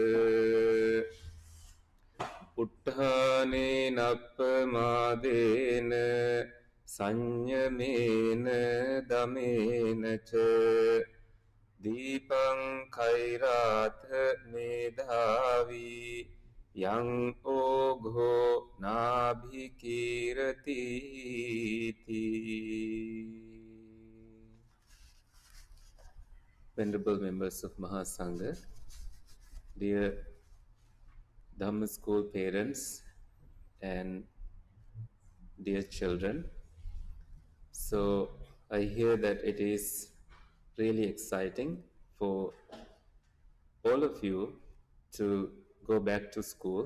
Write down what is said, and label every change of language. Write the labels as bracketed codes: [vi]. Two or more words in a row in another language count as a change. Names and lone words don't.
[pi] උට්ඨානේ නප්පමාදේන සංයමේන දමේන ච Deepang Kairatha Medhavi Yang Ogho Nabhikirati. [en] Venerable members of Mahasangha, dear Dhamma school parents and dear children, so I hear that it is really exciting for all of you to go back to school.